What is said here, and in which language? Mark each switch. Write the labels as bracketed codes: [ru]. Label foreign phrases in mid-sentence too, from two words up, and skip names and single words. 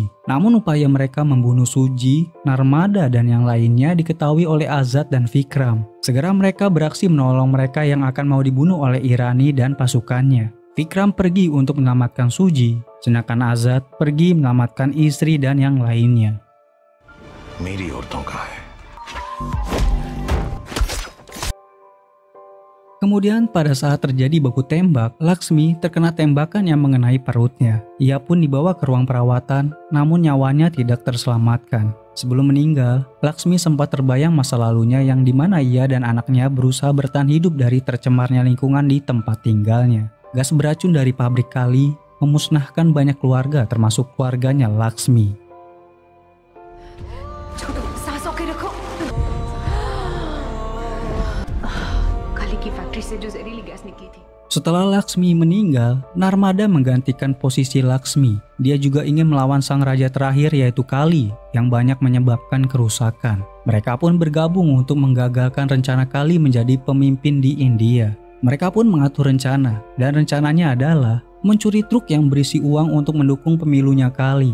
[id] Namun upaya mereka membunuh Suji, Narmada dan yang lainnya diketahui oleh Azad dan Vikram. Segera mereka beraksi menolong mereka yang akan mau dibunuh oleh Irani dan pasukannya. Vikram pergi untuk menyelamatkan Suji, sedangkan Azad pergi menyelamatkan istri dan yang lainnya. [hi] मेरी औरतों का है। [id] Kemudian pada saat terjadi baku tembak, Laksmi terkena tembakan yang mengenai perutnya. Ia pun dibawa ke ruang perawatan, namun nyawanya tidak terselamatkan. Sebelum meninggal, Laksmi sempat terbayang masa lalunya yang dimana ia dan anaknya berusaha bertahan hidup dari tercemarnya lingkungan di tempat tinggalnya. Gas beracun dari pabrik Kali memusnahkan banyak keluarga termasuk keluarganya Laksmi. [hi] छोटू सांस ओके रखो। काली की फैक्ट्री से जो जहरीली गैस निकली थी। [id] Setelah Laksmi meninggal, Narmada menggantikan posisi Laksmi. Dia juga ingin melawan sang raja terakhir yaitu Kali yang banyak menyebabkan kerusakan. Mereka pun bergabung untuk menggagalkan rencana Kali menjadi pemimpin di India. Mereka pun mengatur rencana, dan rencananya adalah mencuri truk yang berisi uang untuk mendukung pemilunya Kali.